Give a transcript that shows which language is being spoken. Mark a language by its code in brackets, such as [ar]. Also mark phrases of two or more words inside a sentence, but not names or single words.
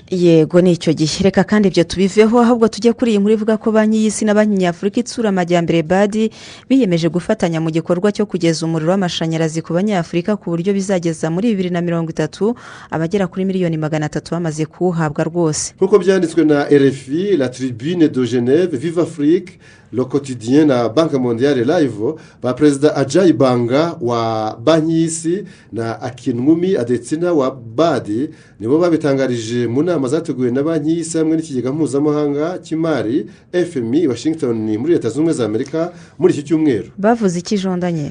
[rw] Yego nicyo gihe, reka kandi ibyo tubiveho ahubwo tujye kuri iyi nkuru ivuga ko banki y'isi na banki nyafurika itsura amajyambere BAD biyemeje gufatanya mu gikorwa cyo kugeza umuriro w'amashanyarazi ku banyafurika ku buryo bizageza muri 2030 abagera kuri miliyoni 300 bamaze kuwuhabwa rwose. Nk'uko byanditswe na RFI, La Tribune de Genève, Vive Afrique, Le Quotidien na Banque Mondiale Live, ba Perezida Ajay Banga wa banki y'isi na Akinwumi Adesina wa BAD nibo babitangarije mu nama zateguwe na banki y'isi hamwe n'ikigega mpuzamahanga cy'imari FMI Washington muri leta zunze ubumwe za Amerika muri iki cyumweru. Bavuze iki jondanye?